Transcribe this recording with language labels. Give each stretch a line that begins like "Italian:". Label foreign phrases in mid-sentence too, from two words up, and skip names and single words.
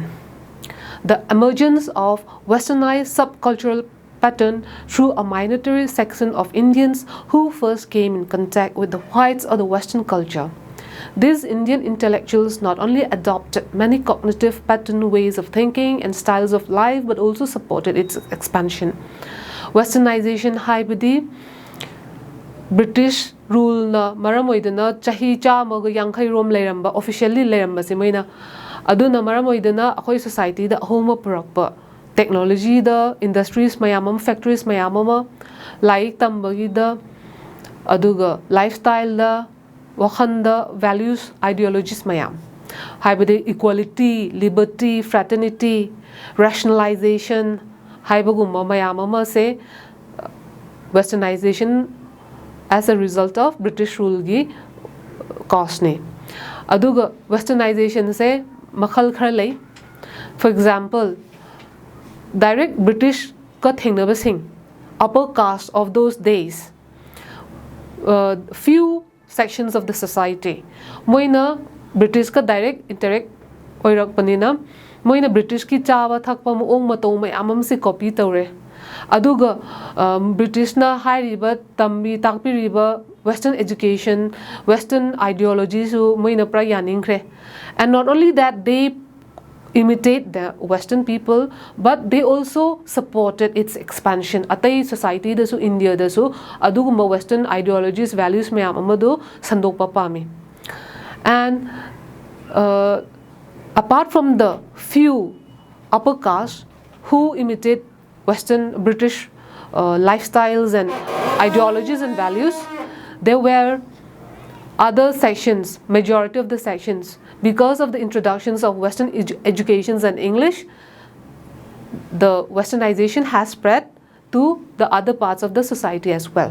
English: The emergence of Westernized subcultural pattern through a minority section of Indians who first came in contact with the whites of the Western culture. These Indian intellectuals not only adopted many cognitive pattern ways of thinking and styles of life but also supported its expansion.
Manipuri: Westernization haibadi
English: British rule
Manipuri: na maram oidana chahi chamaga yankhai rom leiramba officially leiramba se moina aduna maram oidana akhoi society da ahoma purakpa technology da industries mayam factories mayam laik tambagi da aduga lifestyle da wakhan da
English: values ideologies
Manipuri: mayam haibade
English: equality liberty fraternity rationalization
Manipuri: haibagumma mayam se
English: Westernization as a result of British rule
Manipuri: gi cause ne aduga Westernization se makhal khar lei.
English: For example,
Manipuri: direct British ka thengnaba sing
English: upper caste of those days, few sections of the society
Manipuri: moina British ka
English: direct interact
Manipuri: oirak panina moina British ki chawa thakpa moong matong mayam se copy tawre aduga British na hairiba tambi takpiriba
English: Western education, Western ideologies
Manipuri: moina pra yaningre.
English: And not only that, they imitate the Western people, but they also supported its expansion.
Manipuri: Atai society dasu India dasu aduguma
English: Western ideologies, values
Manipuri: mayam amadu sandokpa pami.
English: And apart from the few upper caste who imitate Western British lifestyles and ideologies and values, there were other sections, majority of the sections, because of the introductions of Western educations and English, the Westernization has spread to the other parts of the society as well.